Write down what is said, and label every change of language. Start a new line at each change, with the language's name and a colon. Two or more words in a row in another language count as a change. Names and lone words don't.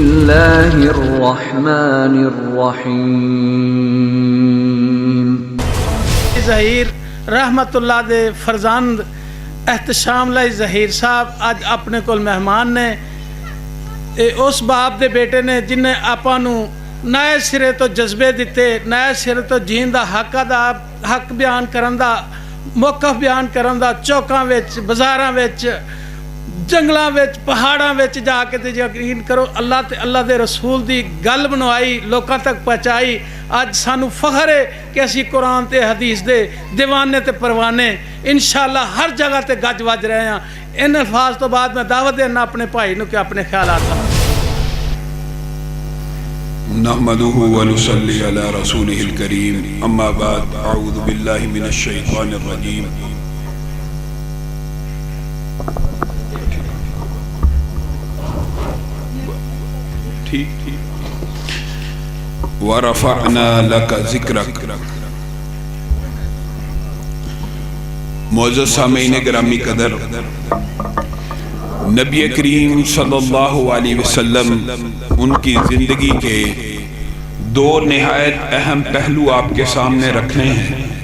Arabic: الله الرحمن الرحيم.
Punjabi: ظہیر رحمت اللہ دے فرزند احتشام لائی ظہیر صاحب اج اپنے کول مہمان نے. اس باپ دے بیٹے نے جن نے آپاں نو نئے سرے تو جذبے دیتے, نئے سرے تو جین دا حق بیان کرن دا, موقف بیان کرن دا, چوکاں وچ, بازاراں وچ, جنگلاں وچ, پہاڑاں وچ جا کے تے یقین کرو اللہ تے اللہ دے رسول دی گل بنوائی, لوکاں تک پہنچائی. اج سانو فخر ہے کہ اسی قرآن تے حدیث دے دیوانے تے پروانے انشاءاللہ ہر جگہ تے گج وج رہے ہیں. ان الفاظ تو بعد میں دعوت دینا اپنے بھائی نو کہ اپنے خیالات
Arabic: نحمده ونصلي على رسوله الكريم. اما بعد, اعوذ بالله من الشیطان الرجیم. وَرَفَعْنَا لَكَ ذِكْرَكَ.
Urdu: معزز سامعین گرامی قدر, نبی کریم
Arabic: صلی اللہ علیہ وسلم
Urdu: ان کی زندگی کے دو نہایت اہم پہلو آپ کے سامنے رکھنے ہیں,